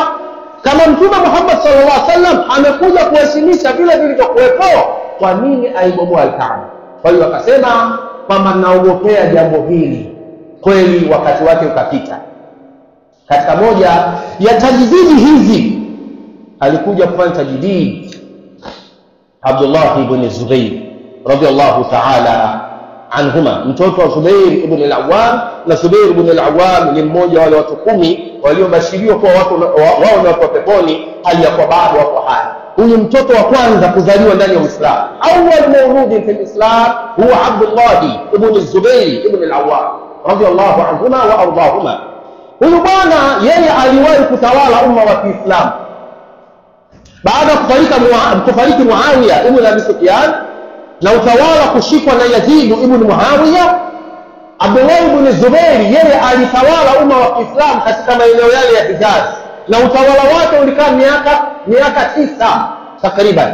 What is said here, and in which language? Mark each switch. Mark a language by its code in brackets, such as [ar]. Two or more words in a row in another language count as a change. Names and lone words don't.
[sw] Kama Mtume Muhammad [ar] صلى الله عليه وسلم [sw] amekuja kuheshimisha vile vilivyokuwepo, kwa nini aibomoa al-Kaaba? Kwa hiyo akasema kwamba naogopea jambo hili. Kweli wakati wake ukapita. Katika moja ya tajdidi hizi alikuja kufanya tajdid Abdullah ibn Zubayr [ar] رضي الله تعالى عنهما, [sw] mtoto wa Zubair ibn al-Awwam. Na Zubair ibn al-Awwam ni mmoja wale watu 10 waliobashiriwa kwa wao ni watu wa peponi, hali ya kwa bado wako hai. Huyu mtoto wa kwanza kuzaliwa ndani ya Uislamu, [ar] أول مولود في الإسلام هو عبد الله بن الزبير بن العوام رضي الله عنهما وأرضاهما. [sw] Huyu bwana yeye aliwahi kutawala umma wa Kiislamu baada ya kufariki Muawiya ibn Abi Sufyan na utawala kushikwa na Yazid ibn Muawiya. Abdullah ibn Zubair yeye alitawala umma wa Kiislamu katika maeneo yale ya Hijaz, na utawala wake ulikaa miaka 9 takriban.